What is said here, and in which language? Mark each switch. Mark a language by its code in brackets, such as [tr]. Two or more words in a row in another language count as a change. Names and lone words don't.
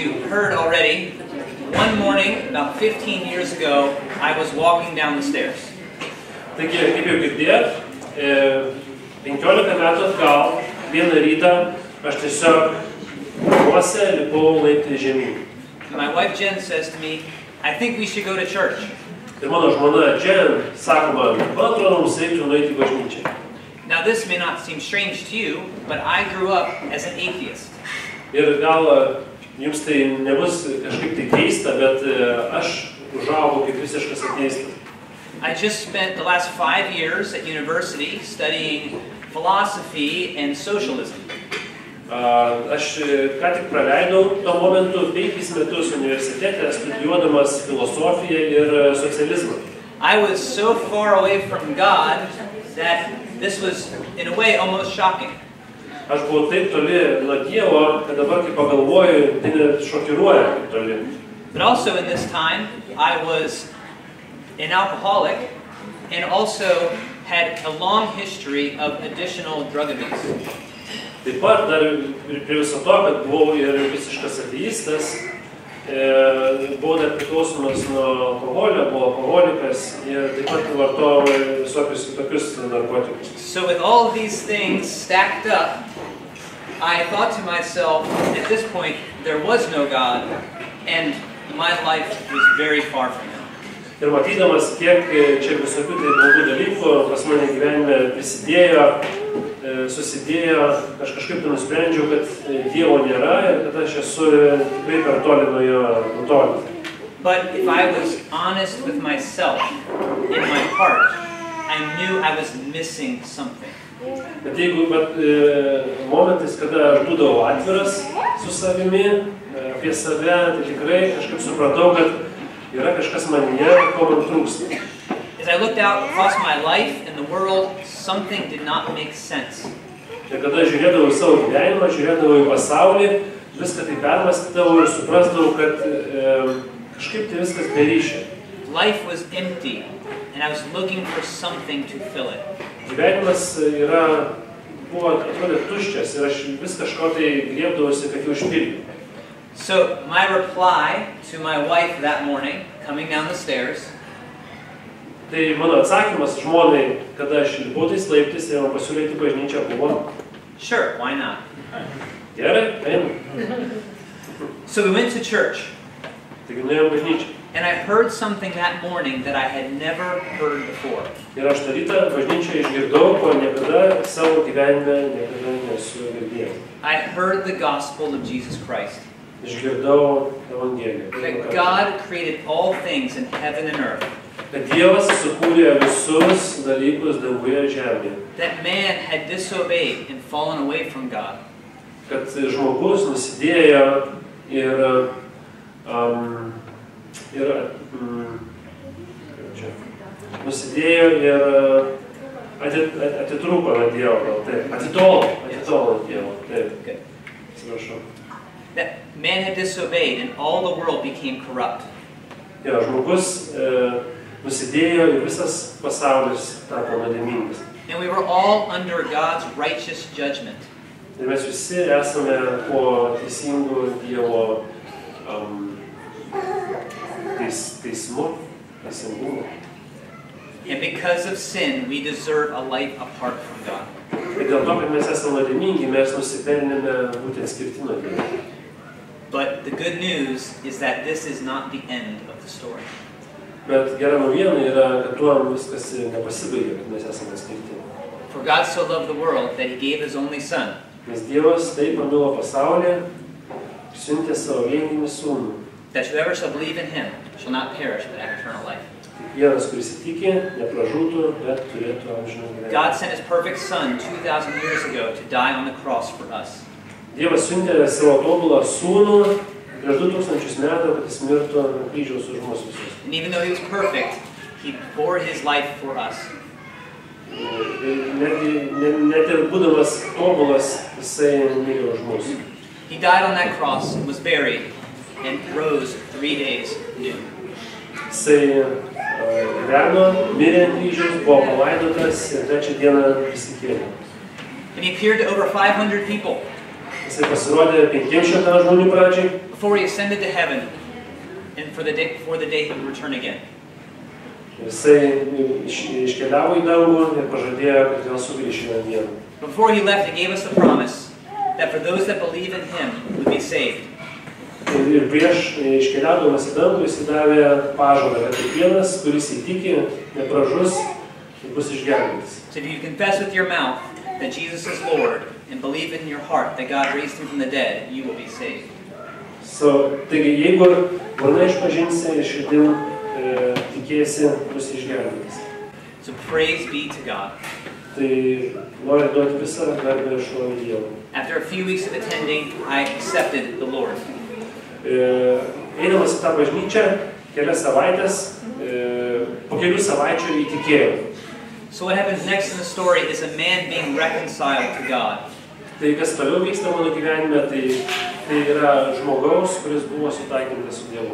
[en] heard already, one morning, about 15 years ago, I was walking down the stairs. [lt] Taigi, kaip jau girdėjot, 15 metų atgal, vieną rytą, aš tiesiog namuose lipau laiptais žemyn. [en] My wife Jen says to me, I think we should go to church. [lt] Ir mano žmona Jen sako man atrodo, mums reiktų nueiti į bažnyčią. [en] Now this may not seem strange to you, but I grew up as an atheist. [lt] Ir gal jums tai nebus kažkaip tai keista, bet aš užaugau kaip visiškas ateistas. [en] I just spent the last 5 years at university studying philosophy and socialism. [lt] Aš ką tik praleidau tuo momentu 5 metus universitete studijuodamas filosofiją ir socializmą. [en] I was so far away from God that this was, in a way, almost shocking. [lt] Aš buvau taip toli nuo Dievo, kad dabar kai pagalvoju, tai net šokiruoja kaip toli. [en] But also in this time, I was an alcoholic and also had a long history of additional drug abuse. [lt] Taip pat dar prie viso to, kad buvau ir visiškas ateistas, buvau dar priklausomas nuo alkoholio, buvau alkoholikas ir taip pat vartojau visokius kitokius narkotikus. [en] So with all of these things stacked up, I thought to myself, at this point, there was no God, and my life was very far from Him. [lt] Ir matydamas, kiek čia visokių tai blogų dalykų pas mane gyvenime prisidėjo, susidėjo, aš kažkaip tai nusprendžiau, kad Dievo nėra ir kad aš esu tikrai per toli nuo jo nutolęs. [en] But if I was honest with myself, in my heart, I knew I was missing something. [lt] Bet jeigu momentais, kada aš būdavau atviras su savimi, apie save, tai tikrai kažkaip supratau, kad yra kažkas manyje, ko man trūksta. [en] As I looked out across my life and the world, something did not make sense. [lt] Ir kada žiūrėdavau į savo gyvenimą, žiūrėdavau į pasaulį, viską tai permąstydavau ir suprasdavau, kad kažkaip tai viskas be ryšio. [en] Life was empty, and I was looking for something to fill it. [lt] Gyvenimas buvo atrodė tuščias ir aš vis kažko tai griebdavausi, kad jį užpildyčiau. [en] So my reply to my wife that morning, coming down the stairs, [lt] tai mano atsakymas žmonai, kada aš lipau tais laiptais ir man pasiūlė į bažnyčią, buvo [en] sure, why not? [lt] Gerai, einam. [en] So we went to church. [lt] Taigi nuėjom bažnyčią. [en] And I heard something that morning that I had never heard before. [lt] Ir aš tą rytą bažnyčioje išgirdau, ko niekada savo gyvenime nesu girdėjęs. [en] I heard the gospel of Jesus Christ. [lt] Išgirdau Evangeliją. [en] That God created all things in heaven and earth. [lt] Kad Dievas sukūrė visus dalykus danguje ir žemėje. [en] That man had disobeyed and fallen away from God. [lt] Kad žmogus nusidėjo ir nusidėjo ir atitrūko nuo Dievo, taip, atitolo nuo Dievo, taip. Atsiprašau. [en] That man had disobeyed and all the world became corrupt. [lt] Jo, žmogus nusidėjo ir visas pasaulis tapo nuodėmingas. [en] And we were all under God's righteous judgment. [lt] Ir mes visi esame po teisingų Dievo teisingumo. [en] And because of sin, we deserve a life apart from God. [lt] Ir dėl to, kad mes esame nuodėmingi, mes nusipelnėme būti atskirti nuo Dievo. [en] But the good news is that this is not the end of the story. [lt] Bet gera naujiena yra, kad tuo viskas nepasibaigė, kad mes esame atskirti. [en] For God so loved the world that He gave His only Son. [lt] Nes Dievas taip pamilo pasaulį, siuntė savo vieninį sūnų. [en] That whoever shall believe in Him shall not perish but have eternal life. [lt] Kiekvienas, kuris įtikė, nepražūtų, bet turėtų amžiną gyvenimą. [en] God sent His perfect Son 2,000 years ago to die on the cross for us. [lt] Dievas siuntė savo tobulą sūnų prieš 2000 metų, kad jis mirtų ant kryžiaus už mus visus. [en] And even though He was perfect, He bore His life for us. [lt] Net ir būdamas tobulas, jisai mirė už mus. [en] He died on that cross and was buried and rose 3 days new. [lt] Jisai gyveno, mirė ant kryžiaus, buvo palaidotas ir trečią dieną prisikėlė. [en] And He appeared to over 500 people. [lt] Jisai pasirodė 500 žmonių pradžiai. [en] Before he ascended to heaven, and for the day he would return again. [lt] Jisai iškeliavo į dangų ir pažadėjo, kad vėl sugrįš vieną dieną. [en] Before he left, he gave us the promise that for those that believe in him would be saved. [lt] Ir prieš iškeliaudamas į dangų jis davė pažadą, kad kiekvienas, kuris įtiki, nepražus, bus išgelbėtas. [en] So if you confess with your mouth that Jesus is Lord and believe in your heart that God raised him from the dead, you will be saved. [lt] Taigi, jeigu burna išpažinsi ir širdim tikėsi, bus išgelbėtas. [en] So praise be to God. [lt] Tai noriu duoti visą garbę ir šlovę Dievui. [en] After a few weeks of attending, I accepted the Lord. [lt] Eidamas į tą bažnyčią, kelias savaitės, po kelių savaičių įtikėjau. [en] So what happens next in the story is a man being reconciled to God. [lt] Tai kas toliau vyksta mano gyvenime, tai yra žmogaus, kuris buvo sutaikintas su Dievu.